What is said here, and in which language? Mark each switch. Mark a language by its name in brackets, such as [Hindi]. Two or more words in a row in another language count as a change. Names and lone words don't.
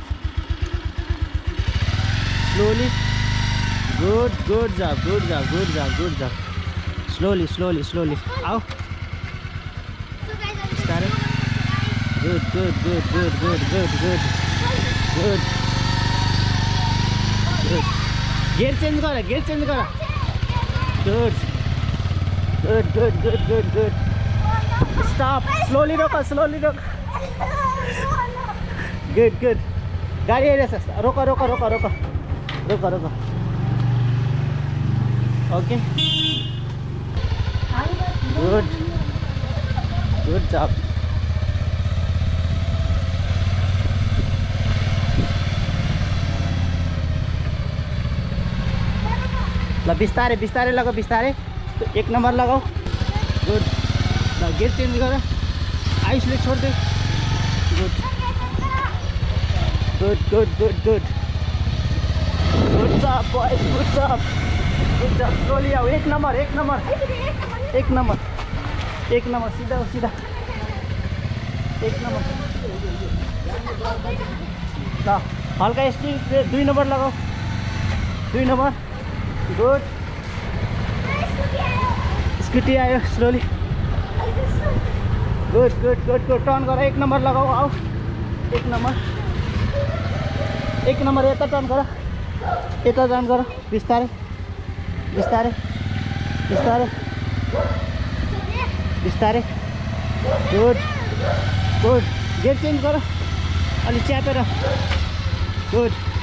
[English] slowly good good job good job good job good job slowly slowly slowly [Nepali] आऊ बिस्तारै [English] good good good good good good good good good gear change गर good good good good good good stop slowly रोक good good [Nepali] गाडी आइरहेछ रोक रोक रोक रोक रोक रोक [English] okay good good job [Nepali] ल बिस्तारै बिस्तारै लगाऊ बिस्तारै एक नंबर लगाऊ गुड ल [English] gear change [Nepali] गर आयुषले छोड्दे गुड [English] good good good good good job boys good job slowly [Nepali] आओ एक नंबर सीधा सीधा एक नंबर ल हल्का स्टिल 2 नंबर लगाऊ 2 नंबर गुड स्कुटी आयो स्लोली [English] good good good good turn [Nepali] गर एक नंबर लगाऊ आऊ एक नंबर यता टर्न गर बिस्तारै बिस्तारै बिस्तारै बिस्तारै [English] good good gear change [Nepali] गर अलि च्यापेर गुड